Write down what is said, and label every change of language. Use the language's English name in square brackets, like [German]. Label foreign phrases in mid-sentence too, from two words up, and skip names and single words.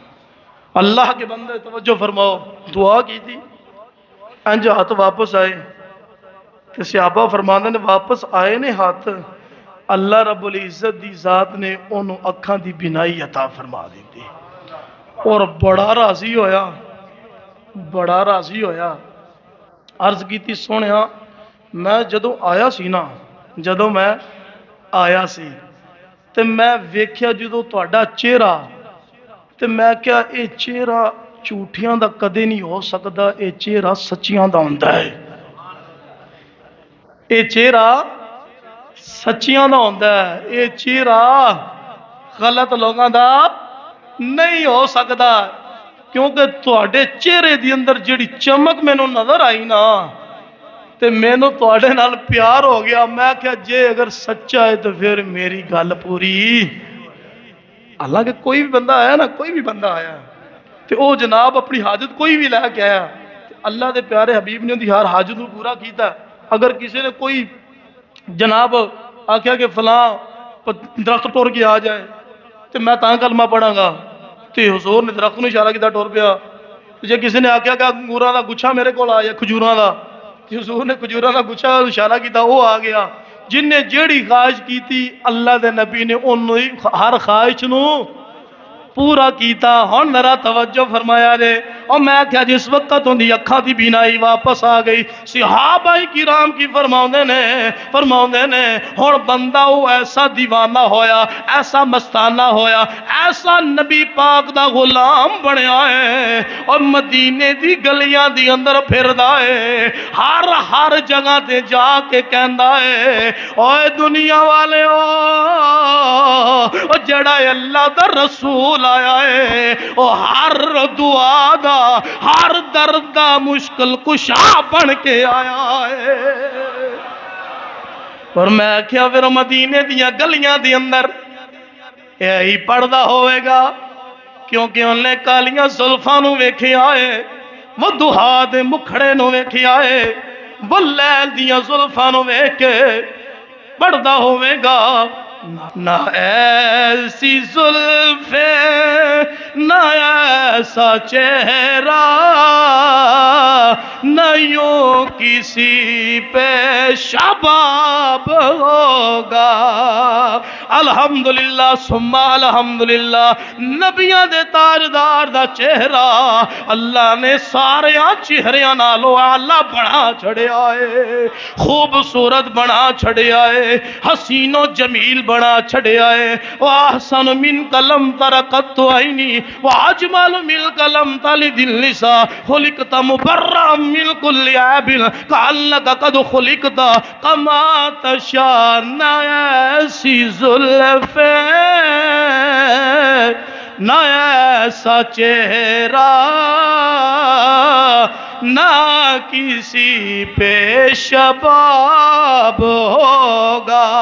[Urdu] اللہ کے بندے توجہ فرماؤ، دعا کی تھی [Punjabi] انج ہاتھ واپس آئے تو صحابہ فرماندے نے واپس آئے نے ہاتھ، اللہ رب العزت دی ذات نے انہوں اکھاں دی بینائی عطا فرما دیتی اور بڑا راضی ہویا، بڑا راضی ہویا۔ عرض کیتی سونیا میں جدوں آیا سی نا، جدوں میں آیا سی تے میں ویکھیا جدوں تہاڈا چہرہ تے میں کیا اے چہرہ جھوٹیاں دا کدے نہیں ہو سکدا، اے چہرہ سچیاں دا ہوندا ہے، اے چہرہ سچیاں دا ہوندا ہے، اے چہرہ غلط لوگاں دا نہیں ہو سکدا۔ کیونکہ تہاڈے چہرے دی اندر جڑی چمک مینوں نظر آئی نا تے مینوں تہاڈے نال پیار ہو گیا۔ میں کہا جے اگر سچا ہے تو پھر میری گل پوری۔ اللہ کہ کوئی بھی بندہ آیا نا، کوئی بھی بندہ آیا تے او جناب اپنی حاجت کوئی بھی لے کے آیا، اللہ دے پیارے حبیب نے اندی ہر حاجت کو پورا کیتا۔ اگر کسی نے کوئی جناب آکھیا کہ فلاں درخت ٹور کے آ جائے تے میں تاں کلمہ پڑھاں گا تے حضور نے درخت نو اشارہ کیتا ٹور پیا۔ جے کسی نے آکھیا کہ انگوراں دا گچھا میرے کول آ جائے، کھجوراں دا، تے حضور نے کھجوراں دا گچھا اشارہ کیتا، [Urdu] وہ آ گیا۔ [Punjabi] جن نے جیڑی خواہش کی تھی اللہ دے نبی نے انہوں ہر خواہش نو پورا کیتا۔ ہن ذرا توجہ فرمایا جے، اور میں کیا جس وقت اندی اکھاں دی بینائی واپس آ گئی، صحابہ کرام کی فرماؤندے نے ہن بندہ وہ ایسا دیوانہ ہویا، ایسا مستانہ ہویا، ایسا نبی پاک دا غلام بنیا ہے اور مدینے دی گلیاں دی اندر پھردا ہے، ہر جگہ تے جا کے کہندا ہے اوے دنیا والے او جڑا اللہ دا رسول آیا ہے او ہر دعا دا، ہر درد دا مشکل کشا بن کے آیا ہے۔ اور میں کیا پھر مدینے دیاں گلیاں دی اندر یہی پڑھدا ہوئے گا، کیونکہ انہیں کالیاں زلفاں نو ویکھے آئے، وہ دہا دے مکھڑے نو ویکھے آئے، وہ لیل دیاں زلفاں نو ویکھ کے پڑھدا ہوئے گا۔ [Urdu] نہ ایسی زلفیں نہ ایسا چہرہ، نہ یوں کسی پہ شباب ہوگا۔ [Arabic] الحمدللہ ثم الحمدللہ، [Punjabi] نبیاں دے تاجدار دا چہرہ اللہ نے ساریاں چہریاں نالو اعلیٰ بنا چھڑیا ہے، خوبصورت بنا چھڑیا ہے، حسین و جمیل بنا چھڑیا ہے۔ [Arabic] وَأَحْسَنُ مِنْكَ لَمْ تَرَ قَطُّ عَيْنِي وَأَجْمَلُ مِنْكَ لَمْ تَلِدِ النِّسَاءُ خُلِقْتَ مُبَرَّأً مِنْ كُلِّ عَيْبٍ كَأَنَّكَ قَدْ خُلِقْتَ كَمَا تَشَاءُ۔ [Urdu] نہ ایسی زلفیں نہ ایسا چہرہ، نہ کسی پہ شباب ہوگا۔